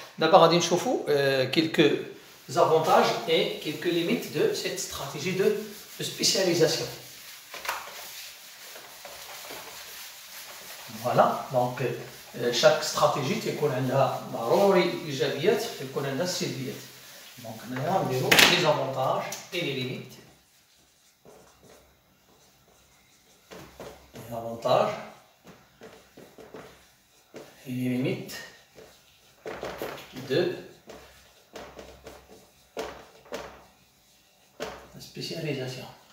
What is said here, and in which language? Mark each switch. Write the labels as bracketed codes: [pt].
[fr] D'abord [ar] غادي نشوفوا [fr] quelques avantages et quelques limites de cette stratégie de spécialisation. Voilà, donc chaque stratégie [ar] تكون عندها ضروري ايجابيات تكون عندها سلبيات. [fr] Donc [ar] هنايا نديرو [fr] les avantages et les limites. Les avantages et les limites de la spécialisation.